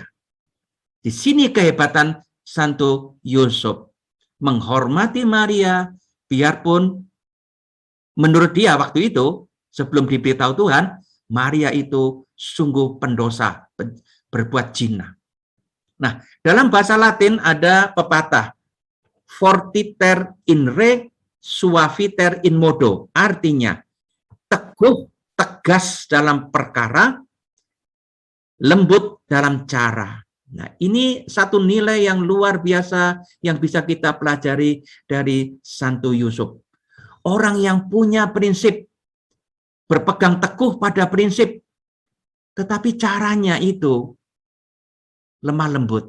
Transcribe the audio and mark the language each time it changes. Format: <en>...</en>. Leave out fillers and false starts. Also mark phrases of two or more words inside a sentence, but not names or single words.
<id>Di sini kehebatan Santo Yusuf, menghormati Maria, biarpun menurut dia waktu itu, sebelum diberitahu Tuhan, Maria itu sungguh pendosa, berbuat zina. Nah, dalam bahasa Latin ada pepatah,</id> <la>fortiter in re, suaviter in modo.</la> <id>Artinya, teguh, tegas dalam perkara, lembut dalam cara. Nah, ini satu nilai yang luar biasa yang bisa kita pelajari dari Santo Yusuf. Orang yang punya prinsip, berpegang teguh pada prinsip, tetapi caranya itu lemah lembut.</id>